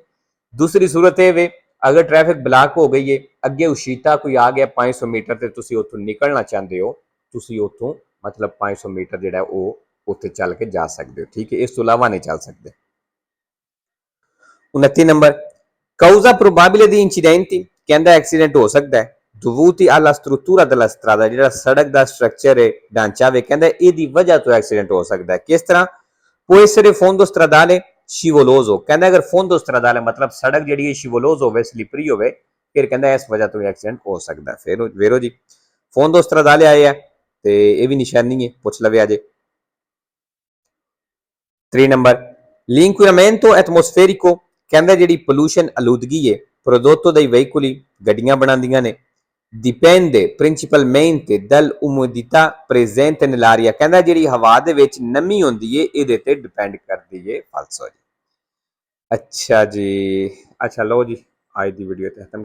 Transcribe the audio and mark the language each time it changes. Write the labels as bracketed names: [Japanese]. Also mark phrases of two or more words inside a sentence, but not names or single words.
[Punjabi] ਦੂਸਰੀ ਸੂਰਤ ਇਹ ਵੇ ਅਗਰ ਟ੍ਰੈਫਿਕ ਬਲਾਕ ਹੋ ਗਈ ਹੈ, ਅੱਗੇ ਉਸ਼ੀਤਾ ਕੋਈ ਆ ਗਿਆ 500 ਮੀਟਰ ਤੇ ਤੁਸੀਂ ਉੱਥੋਂ ਨਿਕਲਣਾ ਚਾਹੁੰਦੇ ਹੋ, ਤੁਸੀਂ ਉੱਥੋਂ ਮਤਲਬ 500 ਮੀਟਰ ਜਿਹੜਾ ਉਹ ਉੱਥੇ ਚੱਲ ਕੇ ਜਾ ਸਕਦੇ ਹੋ, ਠੀਕ ਹੈ, ਇਸ ਤੋਂ ਇਲਾਵਾ ਨਹੀਂ ਚੱਲ ਸਕਦੇ। 29 ਨੰਬਰ, [Italian] causa probabile di incidenti, [Punjabi] ਕਹਿੰਦਾ ਐਕਸੀਡੈਂਟ ਹੋ ਸਕਦਾ ਹੈ [Italian] dovuti alla struttura della strada, [Punjabi] ਜਿਹੜਾ ਸੜਕ ਦਾ ਸਟਰਕਚਰ ਹੈ, ਢਾਂਚਾ ਵੇ, ਕਹਿੰਦਾ ਇਹਦੀ ਵਜ੍ਹਾ ਤੋਂ ਐਕਸੀਡੈਂਟ ਹੋ ਸਕਦਾ ਹੈ। ਕਿਸ ਤਰ੍ਹਾਂ? [Italian] può essere fondo stradale scivoloso, [Punjabi] ਕਹਿੰਦਾ ਅਗਰ [Italian] fondo stradale [Punjabi] ਮਤਲਬ ਸੜਕ ਜਿਹੜੀ ਹੈ scivoloso ਹੋਵੇ, ਸਲਿਪਰੀ ਹੋਵੇ, ਫਿਰ ਕਹਿੰਦਾ ਇਸ ਵਜ੍ਹਾ ਤੋਂ ਐਕਸੀਡੈਂਟ ਹੋ ਸਕਦਾ ਹੈ। ਫਿਰ ਵੇਰੋ ਜੀ [Italian] fondo stradale [Punjabi] ਆਇਆ ਤੇ ਇਹ ਵੀ ਨਿਸ਼ਾਨੀ ਹੈ, ਪੁੱਛ ਲਵੇ ਅਜੇ। 3 ਨੰਬਰ, [Italian] l'inquinamento atmosferico, [Punjabi] ਕਹਿੰਦਾ ਜਿਹੜੀ ਪੋਲੂਸ਼ਨ ਆਲੂਦਗੀ ਹੈ [Italian] prodotto dai veicoli, [Punjabi] ਗੱਡੀਆਂ ਬਣਾਉਂਦੀਆਂ ਨੇ, [Italian] dipende principalmente dall'umidità presente nell'aria, [Punjabi] ਕਹਿੰਦਾ ਜਿਹੜੀ ਹਵਾ ਦੇ ਵਿੱਚ ਨਮੀ ਹੁੰਦੀ ਹੈ ਇਹਦੇ ਤੇ ਡਿਪੈਂਡ ਕਰਦੀ ਹੈ ਫਾਲਸੋ ਜੀ। ਅੱਛਾ ਜੀ, ਅੱਛਾ ਲਓ ਜੀ ਅੱਜ ਦੀ ਵੀਡੀਓ ਤੇ ਖਤਮ